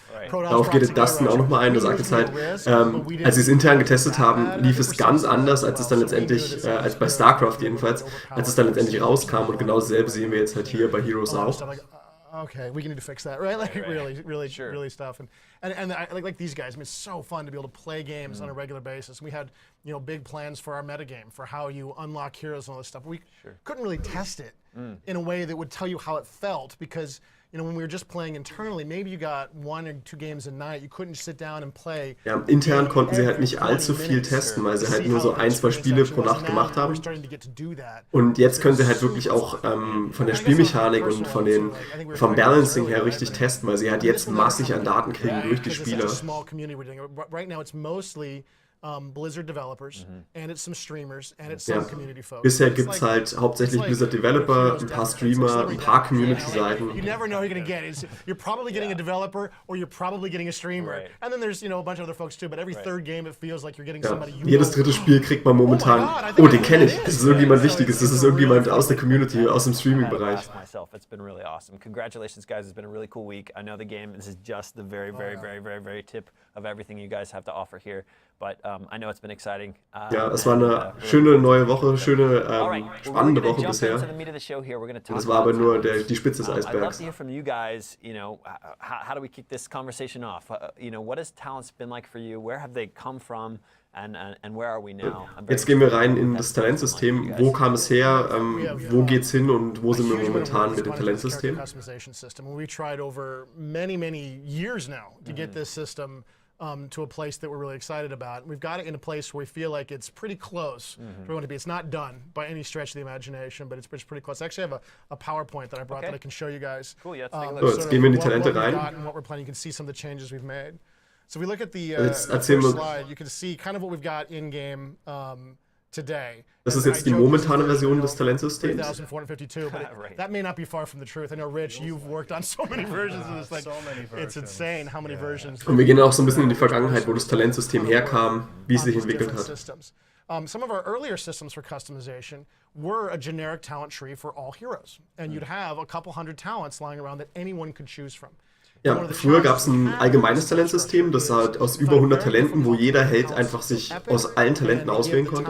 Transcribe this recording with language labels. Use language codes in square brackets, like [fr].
[de] Darauf geht Dustin auch nochmal ein, der sagt jetzt halt, als sie es intern getestet haben, lief es ganz anders, als es dann letztendlich, als bei StarCraft jedenfalls, als es dann letztendlich rauskam und genau dasselbe sehen wir jetzt halt hier bei Heroes auch. [en] Okay, we need to fix that, right? Like really stuff, and like these guys. I mean, it's so fun to be able to play games on a regular basis. We had big plans for our metagame for how you unlock heroes and all this stuff. We couldn't really test it in a way that would tell you how it felt because when we were just playing internally, maybe you got 1 or 2 games a night. You couldn't sit down and play. [de] Ja, intern konnten sie halt nicht allzu viel testen, weil sie halt nur so 1, 2 Spiele pro Nacht gemacht haben. Und jetzt können sie halt wirklich auch von der Spielmechanik und vom Balancing her richtig testen, weil sie halt jetzt massig an Daten kriegen durch die Spieler. [en] Right now it's mostly Blizzard developers and it's some streamers and it's some community folks. [de] Bisher gibt es halt hauptsächlich Blizzard Developer, ein paar Streamer, ein paar Community-Seiten. [en] You never know who you're going to get. You're probably getting a developer or you're probably getting a streamer. And then there's a bunch of other folks too, but every third game it feels like you're getting somebody you [de] Jedes dritte Spiel kriegt man momentan, den kenne ich, das ist irgendjemand Wichtiges, das ist irgendjemand aus der Community, aus dem Streaming-Bereich. [en] It's been really awesome. Congratulations guys, it's been a really cool week. I know the game, this is just the very tip of everything you guys have to offer here. But I know it's been exciting. [de] Ja, es war eine schöne neue Woche, schöne, spannende Woche bisher. Und es war aber nur die Spitze des Eisbergs. [en] I'd love to hear from you guys, how do we kick this conversation off? What has talents been like for you? Where have they come from? and where are we now? [de] Jetzt gehen wir rein in das Talentsystem. Wo kam es her? Wo geht's hin und wo sind wir momentan mit dem Talentsystem? [en] We tried over many years now to get this system to a place that we're really excited about. We've got it in a place where we feel like it's pretty close to where we want to be. It's not done by any stretch of the imagination, but it's pretty close. I actually have a PowerPoint that I brought that I can show you guys. Cool, yeah, let's take a look. [de] So, jetzt gehen wir in die Talente rein. [en] And what we're planning. You can see some of the changes we've made. So if we look at the first slide, you can see kind of what we've got in game today. [de] Das ist jetzt die momentane Version des Talentsystems. [en] 3,452, but that may not be far from the truth. I know, Rich, you've worked on so many versions of this. Like, it's insane how many versions. [de] Und wir gehen auch so ein bisschen in die Vergangenheit, wo das Talentsystem herkam, wie es sich entwickelt hat. [en] Some of our earlier systems for customization were a generic talent tree for all heroes. And you'd have a couple hundred talents lying around that anyone could choose from. [de] Ja, früher gab es ein allgemeines Talentsystem, das halt aus über 100 Talenten, wo jeder Held einfach sich aus allen Talenten auswählen konnte.